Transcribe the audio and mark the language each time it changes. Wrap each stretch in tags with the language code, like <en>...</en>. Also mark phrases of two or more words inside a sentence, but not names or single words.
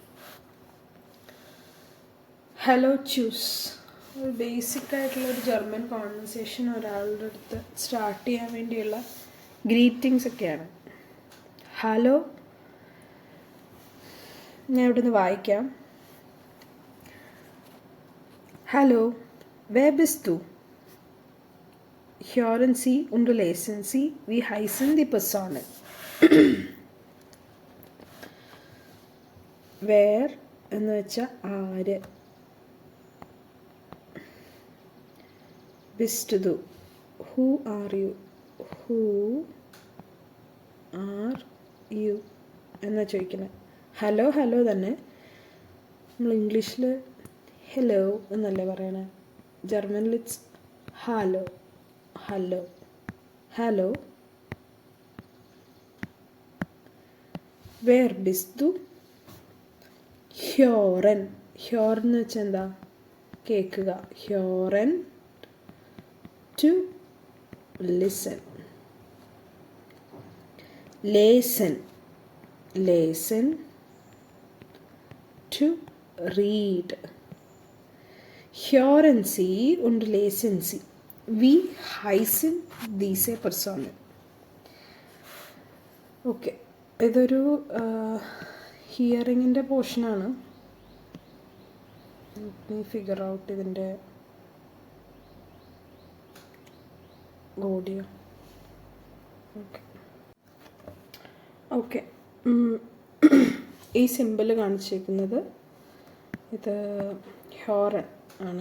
<de>Hallo tschüss,</de> <ml>ഒരു ബേസിക് ആയിട്ടുള്ള ഒരു</ml> <en>German conversation</en> <ml>ഒരാളുടെ അടുത്ത് സ്റ്റാർട്ട് ചെയ്യാൻ വേണ്ടിയുള്ള ഗ്രീറ്റിങ്സ് ഒക്കെയാണ്. ഹലോ, ഞാൻ ഇവിടെ നിന്ന് വായിക്കാം. ഹലോ,</ml> <de>wer bist du? Hören Sie und lesen Sie, wie heißen die Personen?</de> <ml>Wer എന്ന് വെച്ചാൽ ആര്.</ml> <de>Bist du,</de> <en>who are you, who are you</en> <ml>എന്നാ ചോദിക്കുന്നത്. ഹലോ ഹലോ തന്നെ നമ്മൾ ഇംഗ്ലീഷിൽ ഹലോ എന്നല്ലേ പറയണേ, ജർമ്മനിൽ ഇറ്റ്സ് ഹലോ, ഹലോ, ഹലോ.</ml> <de>Wer bist du,</de> <ml>ഹ്യോറൻ, ഹ്യോറൻ എന്ന് വെച്ചാൽ എന്താ, കേൾക്കുക.</ml> <en>ഹ്യോറൻ to listen.</en> <de>lesen, lesen</de> <en>to read.</en> <de>Hören Sie und lesen Sie, wie heißen diese Personen?</de> <ml>ഓക്കെ, ഇതൊരു ഹിയറിങ്ങിൻ്റെ പോർഷനാണ്.</ml> <en>figure out</en> <ml>ഇതിൻ്റെ ഓഡിയോ. ഓക്കെ ഓക്കെ ഈ സിമ്പിൾ കാണിച്ചിരിക്കുന്നത് ഇത് ഹോറൻ ആണ്.</ml>